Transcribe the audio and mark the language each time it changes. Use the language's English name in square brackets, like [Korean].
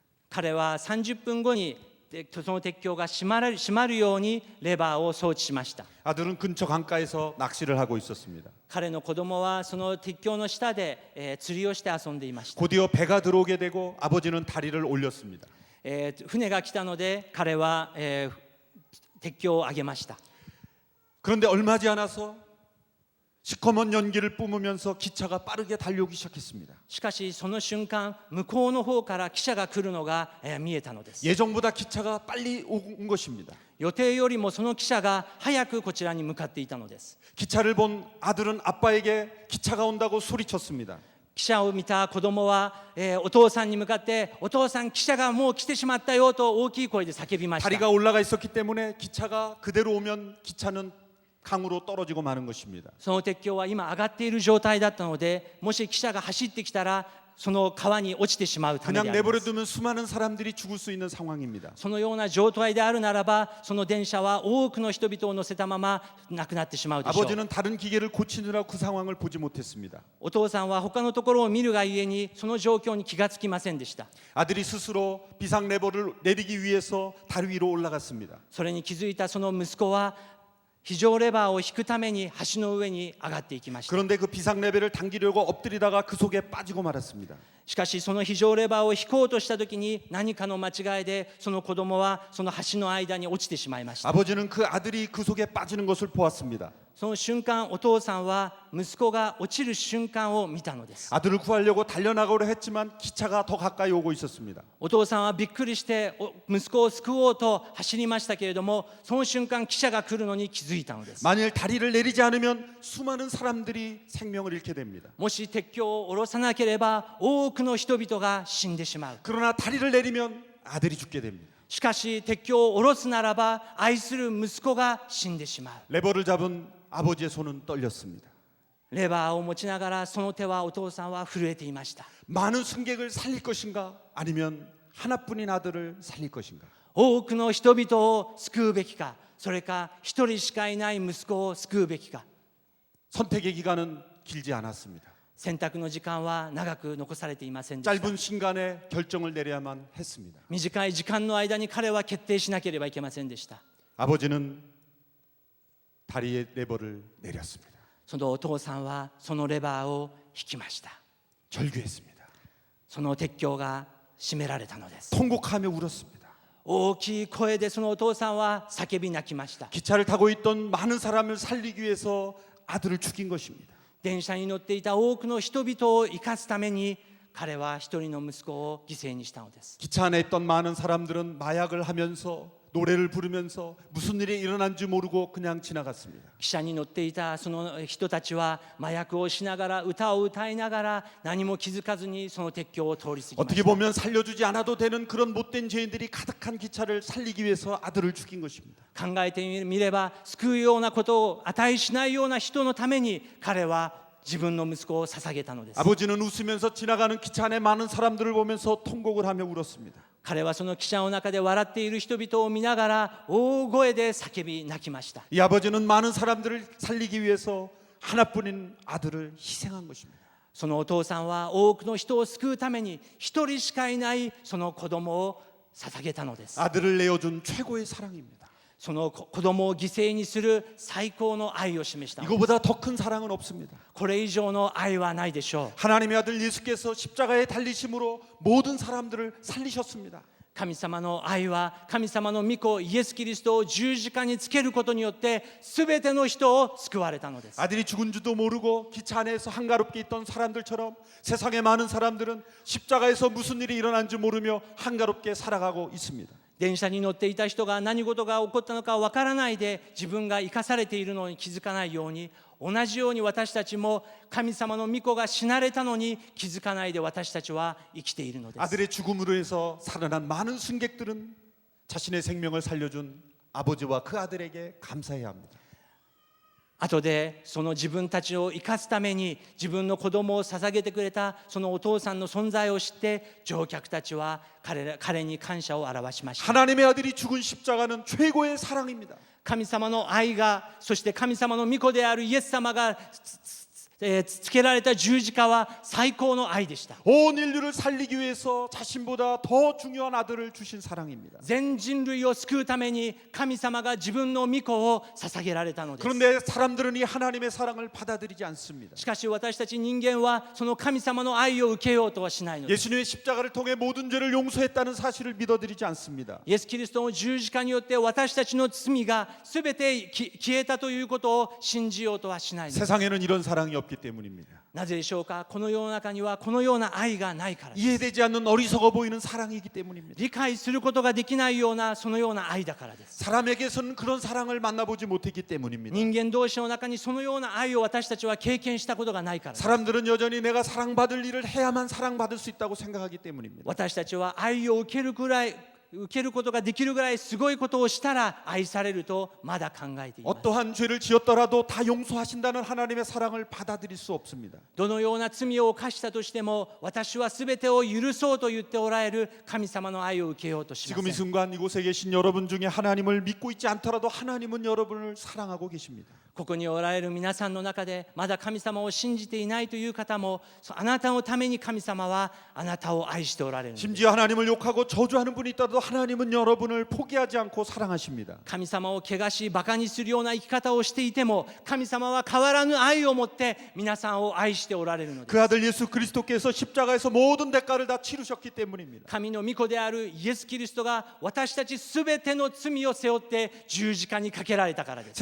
[Japanese] 彼は30分後にその鉄橋が閉まるようにレバーを装置しました。 [Korean] 아들은 근처 강가에서 낚시를 하고 있었습니다. [Japanese] 彼の子供はその鉄橋の下で、釣りをして遊んでいました。 [Korean] 곧이어 배가 들어오게 되고 아버지는 다리를 올렸습니다. [Japanese] 船が来たので彼は、鉄橋を上げました。 [Korean] 그런데 얼마 지않아서 시커먼 연기를 뿜으면서 기차가 빠르게 달려오기 시작했습니다. [Japanese] しかしその瞬間、向こうの方から汽車が来るのが、見えたのです。 [Korean] 예정보다 기차가 빨리 온 것입니다. [Japanese] 予定よりもその汽車が早くこちらに向かっていたのです。 [Korean] 기차를 본 아들은 아빠에게 기차가 온다고 소리쳤습니다. [Japanese] 汽車を見た子供は、お父さんに向かってお父さん汽車がもう来てしまったよと大きい声で叫びました。 [Korean] 다리가 올라가 있었기 때문에 기차가 그대로 오면 기차는 강으로 떨어지고 마는 것입니다. [Japanese] その鉄橋は今上がっている状態だったので、もし汽車が走ってきたらその川に落ちてしまうため [Korean] 그냥 [Japanese] であります。 [Korean] 내버려두면 수많은 사람들이 죽을 수 있는 상황입니다. [Japanese] そのような状態であるならば、その電車は多くの人々を乗せたまま亡くなってしまうでしょう。 [Korean] 아버지는 다른 기계를 고치느라 그 상황을 보지 못했습니다. [Japanese] お父さんは他のところを見るがゆえにその状況に気がつきませんでした。 [Korean] 아들이 스스로 비상 레버를 내리기 위해서 다리 위로 올라갔습니다. [Japanese] それに気づいたその息子は非常レバーを引くために橋の上に上がっていきました。 [Korean] 그런데 그 비상 레버를 당기려고 엎드리다가 그 속에 빠지고 말았습니다. [Japanese] しかしその非常レバーを引こうとした時に何かの間違いでその子供はその橋の間に落ちてしまいました。 [Korean] 아버지는 그 아들이 그 속에 빠지는 것을 보았습니다. [Japanese] その瞬間、お父さんは息子が落ちる瞬間を見たのです。 [Korean] 아들을 구하려고 달려나가려 했지만 기차가 더 가까이 오고 있었습니다. [Japanese] お父さんはびっくりして息子を救おうと走りましたけれども、その瞬間汽車が来るのに気づいたのです。 [Korean] 만일 다리를 내리지 않으면 수많은 사람들이 생명을 잃게 됩니다. [Japanese] もし鉄橋を下ろさなければ多くの人々が死んでしまう。 [Korean] 그러나 다리를 내리면 아들이 죽게 됩니다. [Japanese] しかし鉄橋を下ろすならば愛する息子が死んでしまう。 [Korean] 레버를 잡은 아버지의 손은 떨렸습니다. [Japanese] レバーを持ちながらその手はお父さんは震えていました。 [Korean] 많은 승객을 살릴 것인가 아니면 하나뿐인 아들을 살릴 것인가. [Japanese] 多くの人々を救うべきか、それか一人しかいない息子を救うべきか。 [Korean] 선택의 기간은 길지 않았습니다. [Japanese] 選択の時間は長く残されていませんでした。 [Korean] 짧은 시간에 결정을 내려야만 했습니다. [Japanese] 短い時間の間に彼は決定しなければいけませんでした。 [Korean] 아버지는 다리의 레버를 내렸습니다. [Japanese] そのお父さんはそのレバーを引きました。 [Korean] 절규했습니다. [Japanese] その鉄橋が閉められたのです。 [Korean] 통곡하며 울었습니다. [Japanese] 大きい声でそのお父さんは叫び泣きました。 [Korean] 기차를 타고 있던 많은 사람을 살리기 위해서 아들을 죽인 것입니다. [Japanese] 電車に乗っていた多くの人々を生かすために彼は一人の息子を犠牲にしたのです。 [Korean] 기차 안에 있던 많은 사람들은 마약을 하면서 노래를 부르면서 무슨 일이 일어난지 모르고 그냥 지나갔습니다. [Japanese] 汽車に乗っていたその人たちは麻薬をしながら歌を歌いながら何も気づかずにその鉄橋を通り過ぎまし [Korean] 보면 살려주지 않아도 되는 그런 못된 죄인들이 가득한 기차를 살리기 위해서 아들을 죽인 것입니다. [Japanese] 考えてみれば救うようなことを値しないような人のために彼は自分の息子を捧げたのです。 [Korean] 아버지는 웃으면서 지나가는 기차 안에 많은 사람들을 보면서 통곡을 하며 울었습니다. [Japanese] 彼はその汽車の中で笑っている人々を見ながら大声で叫び泣きました。 [Korean] 이 아버지는 많은 사람들을 살리기 위해서 하나뿐인 아들을 희생한 것입니다. [Japanese] そのお父さんは多くの人を救うために一人しかいないその子供を捧げたのです。 [Korean] 아들을 내어준 최고의 사랑입니다. [Japanese] その子供を犠牲にする最高の愛を示したのです。 [Korean] 이거보다 더 큰 사랑은 없습니다. [Japanese] これ以上の愛はないでしょう。 [Korean] 하나님의 아들 예수께서 십자가에 달리심으로 모든 사람들을 살리셨습니다. [Japanese] 神様の愛は神様の御子イエス・キリストを十字架につけることによって全ての人を救われたのです。 [Korean] 아들이 죽은 줄도 모르고 기차 안에서 한가롭게 있던 사람들처럼 세상의 많은 사람들은 십자가에서 무슨 일이 일어난지 모르며 한가롭게 살아가고 있습니다. [Japanese] 電車に乗っていた人が何事が起こったのかわからないで自分が生かされているのに気づかないように、同じように私たちも神様の御子が死なれたのに気づかないで私たちは生きているのです。 [Korean] 아들의 죽음으로 해서 살아난 많은 승객들은 자신의 생명을 살려준 아버지와 그 아들에게 감사해야 합니다. [Japanese] 後でその自分たちを生かすために自分の子供を捧げてくれたそのお父さんの存在を知って乗客たちは彼に感謝を表しました。 [Korean] 하나님의 아들이 죽은 십자가는 최고의 사랑입니다. [Japanese] 神様の愛が、そして神様の御子であるイエス様がつけられた十字架は最高の愛でした。 [Korean] 온 인류를 살리기 위해서 자신보다 더 중요한 아들을 주신 사랑입니다. [Japanese] 全人類を救うために神様が自分の御子を捧げられたのです。 [Korean] 그런데 사람들은 이 하나님의 사랑을 받아들이지 않습니다. [Japanese] しかし私たち人間はその神様の愛を受けようとはしないのです。 [Korean] 예수님의 십자가를 통해 모든 죄를 용서했다는 사실을 믿어드리지 않습니다. [Japanese] イエス・キリストの十字架によって私たちの罪がすべて消えたということを信じようとはしないのです。 [Korean] 세상에는 이런 사랑이 없기 때문입니다. [Japanese] なぜでしょうか。この世の中にはこのような愛がないからです。 [Korean] 이해되지 않는 어리석어 보이는 사랑이기 때문입니다. [Japanese] 理解することができないようなそのような愛だからです。 [Korean] 사람에게서는 그런 사랑을 만나보지 못했기 때문입니다. [Japanese] 人間同士の中にそのような愛を私たちは経験したことがないからです。 [Korean] 사람들은 여전히 내가 사랑받을 일을 해야만 사랑받을 수 있다고 생각하기 때문입니다. [Japanese] 私たちは愛を受けることができるぐらいすごいことをしたら愛されるとまだ考えています。 [Korean] 어떠한 죄를 지었더라도 다 용서하신다는 하나님의 사랑을 받아들일 수 없습니다. [Japanese] どのような罪を犯したとしても私はすべてを許そうと言っておられる神様の愛を受けようとしま [Korean] 지금 이 순간 이곳에 계신 여러분 중에 하나님을 믿고 있지 않더라도 하나님은 여러분을 사랑하고 계십니다. [Japanese] ここにおられる皆さんの中でまだ神様を信じていないという方も、あなたのために神様はあなたを愛しておられるのです。 [Korean] 심지어 하나님을 욕하고 저주하는 분이 있더라도 하나님은 여러분을 포기하지 않고 사랑하십니다. [Japanese] 神様を汚しバカにするような生き方をしていても神様は変わらぬ愛を持って皆さんを愛しておられるのです。 [Korean] 그 아들 예수 그리스도께서 십자가에서 모든 대가를 다 치르셨기 때문입니다. [Japanese] 神の御子であるイエス・キリストが私たちすべての罪を背負って十字架にかけられたからです。